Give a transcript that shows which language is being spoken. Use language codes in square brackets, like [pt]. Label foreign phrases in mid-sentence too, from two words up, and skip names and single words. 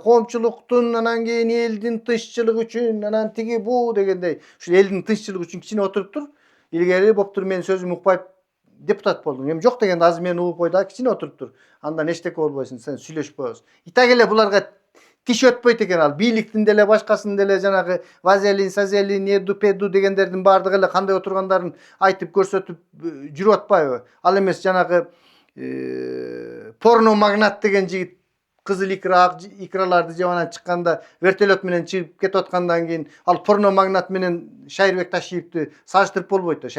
[ky] Коомчулуктун, анан кийин элдин тынччылыгы үчүн, анан тиги бу дегендей. Ушул элдин тынччылыгы үчүн кичине отуруп тур. Илгери боптур, менин сөзүмдү укпай депутат болдуң. Эми жок дегенде азыр мени угуп кой да, кичине отуруп тур. Андан эчтеке болбойсун, сен сүйлөшүп коебуз. Итак эле буларга Тиш өтпөйт экен ал. Biйликтин деле, башкасынын деле жанагы вазелин, сазелин, эду, педу дегендердин баардыгы эле кандай отургандарын айтып көрсөтүп жүрүп атпайбы? Ал эмес жанагы порно магнат деген жигит кызыл икраларды жеп анан чыкканда вертолет менен чыгып кетип аткандан кийин ал порно магнат менен Шайырбек Ташиевди салыштырып болбойт да.